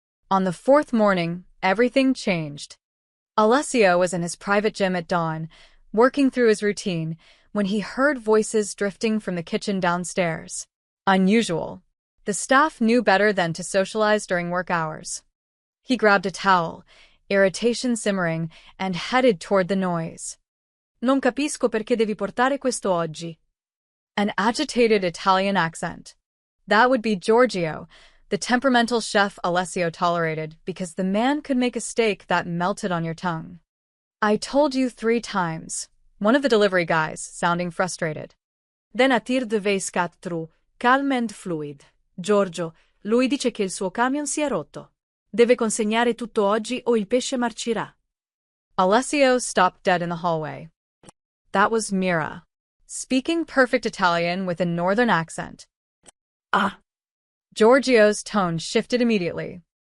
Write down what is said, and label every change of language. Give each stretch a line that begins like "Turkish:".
English: On the 4th morning, everything changed. Alessio was in his private gym at dawn, working through his routine, when he heard voices drifting from the kitchen downstairs. Unusual. The staff knew better than to socialize during work hours. He grabbed a towel, irritation simmering, and headed toward the noise.
Italian: Non capisco perché devi portare questo oggi.
English: An agitated Italian accent. That would be Giorgio, the temperamental chef Alessio tolerated because the man could make a steak that melted on your tongue. I told you 3 times, one of the delivery guys, sounding frustrated. Then attir de vase cut through, calm and fluid.
Italian: Giorgio, lui dice che il suo camion si è rotto. Deve consegnare tutto oggi o il pesce marcirà.
English: Alessio stopped dead in the hallway. That was Mira, speaking perfect Italian with a northern accent. Ah. Giorgio's tone shifted immediately.